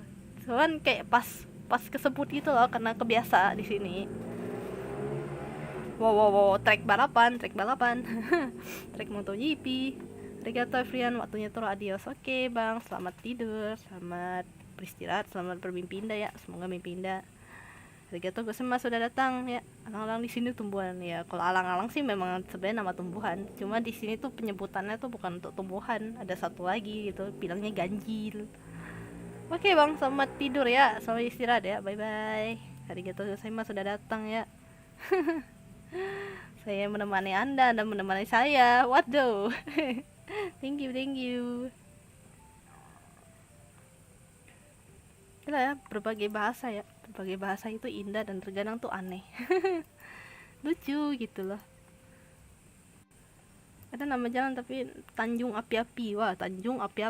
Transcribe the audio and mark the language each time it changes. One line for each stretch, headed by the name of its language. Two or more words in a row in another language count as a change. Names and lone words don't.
Indonesian: Cuman kayak pas kesebut gitu loh karena kebiasa di sini. Wow, trek balapan. Trek MotoGP. Arigato Frian, waktunya tuh adios. Oke Bang, selamat tidur, selamat beristirahat, selamat bermimpi indah ya, semoga mimpi indah.
Japanese: ありがとうございます
Indonesian: sudah datang ya. Alang-alang di sini tumbuhan ya. Kalau alang-alang sih memang sebenarnya nama tumbuhan, cuma di sini tuh penyebutannya tuh bukan untuk tumbuhan, ada satu lagi gitu, bilangnya ganjil. Oke Bang, selamat tidur ya, selamat istirahat ya,
English: bye bye.
Japanese: ありがとうございます
Indonesian: sudah datang ya. Saya menemani Anda menemani saya. Waduh.
English: Thank you.
Indonesian: Gila ya, berbagai bahasa itu indah dan terkadang tuh aneh. Lucu gitu loh. Ada nama jalan tapi Tanjung Api-api. Wah, Tanjung Api-api.